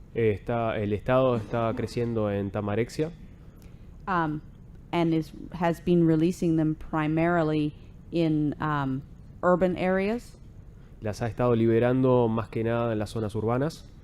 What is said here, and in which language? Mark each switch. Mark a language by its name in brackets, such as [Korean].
[Spanish] el estado está creciendo en tamarexia [English] And has been releasing them primarily in urban areas. [Spanish] las ha estado liberando más que nada en las zonas urbanas,